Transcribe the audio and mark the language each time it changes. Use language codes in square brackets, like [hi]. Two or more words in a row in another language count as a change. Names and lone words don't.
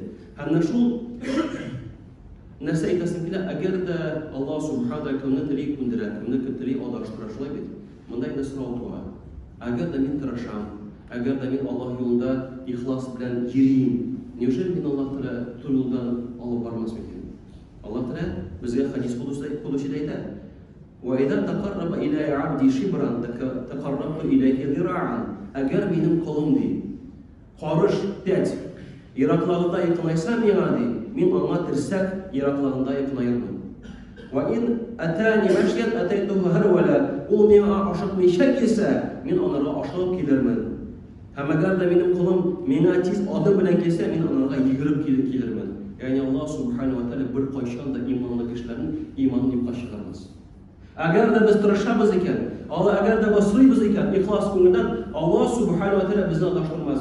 [tt] Һәм шул нәрсә әйтәсең килә, әгәр дә Аллаһ [ar] سبحانه وتعالى [tt] тели күндерә, тели адаштыра, шулай бит. Монда инде сорау туа. Әгәр дә мин тырышам, әгәр дә мин Аллаһ юлында ихлас белән йөрим, неужели мин Аллаһ Тәгалә тур юлдан алып бармас микән? Аллаһ Тәгалә безгә хадис кудуси әйтә. [ar] وإذا تقرب إلى عبدي شبرا تقربت إليه ذراعا. [tt] Әгәр минем кулым ди, карыш тәт ераклыгында якынайса миңа ди, мин аңа терсәк ераклыгында якынаермын. [ar] وإن أتاني مشيا أتيته هرولا. [tt] Ул миңа ашыкмыйча килсә, мин анарга ашыгып килермен. Һәм әгәр дә минем кулым миңа тиз адым белән килсә, мин анарга йөгереп килермен. Ягъни Аллаһ [ar] سبحانه وتعالى [tt] бер кайчан да иманлы кешеләрнең иманын юкка чыгармас. Әгәр дә без тырышабыз икән, әгәр дә басрыйбыз икән, ихлас күңелдән, Аллаһ [ar] سبحانه وتعالى [tt] безне адаштырмас.